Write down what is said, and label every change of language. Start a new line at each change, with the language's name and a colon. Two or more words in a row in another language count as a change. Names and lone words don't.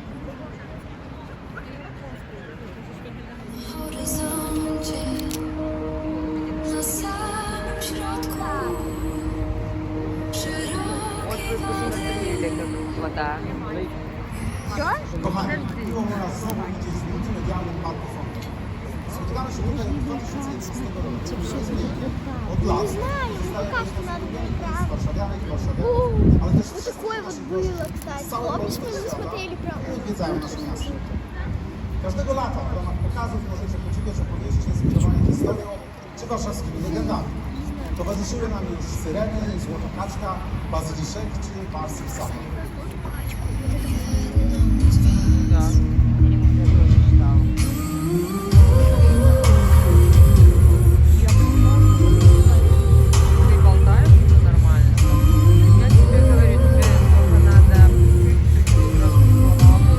Russian: Вода. Все?
Polish: Kochani, miło mu nas znowu widzieć w multimedialnym parku Fonda. Spotykamy się tutaj od 2011 roku. Od lat. Warszawianek i warszawiaków, ale też
Russian: Вот такое вот было, кстати. Помнишь, мы смотрели про...
Polish: odwiedzają nasze miasto. Każdego lata w ramach pokazów możecie podziwiać opowieści inspirowane historią czy warszawskimi legendami. Towarzyszyły nam już Syreny, Złota Kaczka, Bazyliszek czy Barsy Psa.
Russian: Да. Я тоже читала. Ты болтаешь уже нормально? Я тебе говорю, тебе только надо просто слова